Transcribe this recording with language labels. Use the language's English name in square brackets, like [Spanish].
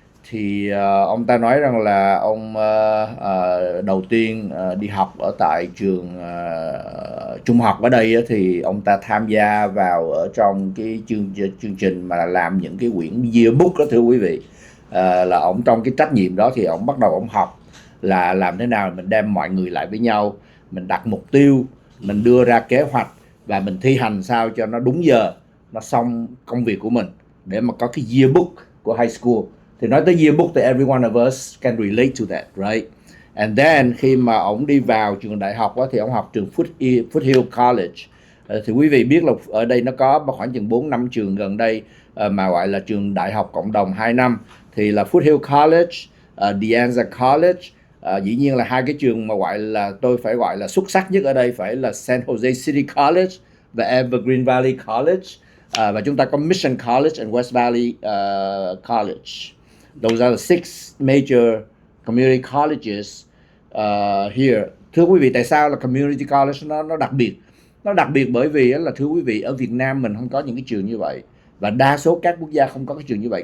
[Vietnamese] Thì ông ta nói rằng là ông đầu tiên đi học ở tại trường trung học ở đây thì ông ta tham gia vào ở trong cái chương trình mà làm những cái quyển yearbook đó, thưa quý vị. Là ổng trong cái trách nhiệm đó thì ổng bắt đầu ổng học là làm thế nào mình đem mọi người lại với nhau, mình đặt mục tiêu, mình đưa ra kế hoạch và mình thi hành sao cho nó đúng giờ, nó xong công việc của mình để mà có cái yearbook của high school. Thì nói tới yearbook thì [English] every one of us can relate to that, right? And then [Vietnamese] khi mà ổng đi vào trường đại học đó, thì ổng học trường Foothill College Thì quý vị biết là ở đây nó có khoảng chừng 4-5 trường gần đây mà gọi là trường đại học cộng đồng 2 năm, thì là Foothill College, De College. Dĩ nhiên là hai cái trường mà gọi là tôi phải gọi là xuất sắc nhất ở đây phải là San Jose City College và Evergreen Valley College. Và chúng ta có Mission College and West Valley College. [English] Those are the six major community colleges here. [Vietnamese] Thưa quý vị, tại sao là community college nó đặc biệt? Nó đặc biệt bởi vì là thưa quý vị, ở Việt Nam mình không có những cái trường như vậy, và đa số các quốc gia không có cái trường như vậy.